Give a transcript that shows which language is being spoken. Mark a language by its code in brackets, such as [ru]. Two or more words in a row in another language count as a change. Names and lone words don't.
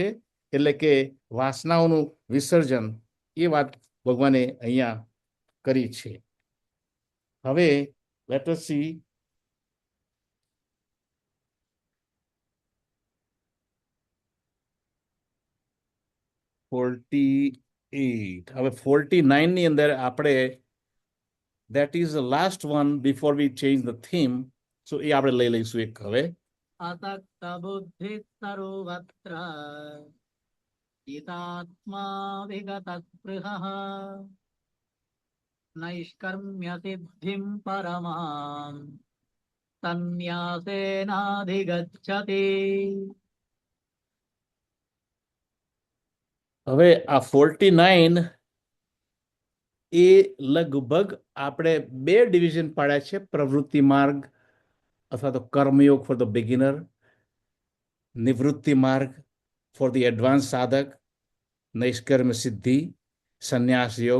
[gu] એટલે કે વાસનાઓનું વિસર્જન, એ વાત ભગવાને અહીંયા કરી છે. [en] હવે let us see 48. [gu] હવે 49 ની અંદર આપણે [en] that is the last one before we change the theme. So [gu] એ આપણે લઈ લઈશું એક. હવે [sa] असक्त बुद्धि सर्वत्र चितात्मा विगत स्पृहः नैष्कर्म्य सिद्धिं परमां संन्यासेनाधिगच्छति. [gu] હવે આ 49 એ લગભગ આપણે 2 ડિવિઝન પાડ્યા છે. પ્રવૃત્તિ માર્ગ અથવા તો કર્મયોગ [en] for the beginner, [gu] નિવૃત્તિ માર્ગ [en] for the advance [gu] સાધક, નૈષ્કર્મ સિદ્ધિ, સંન્યાસ યોગ.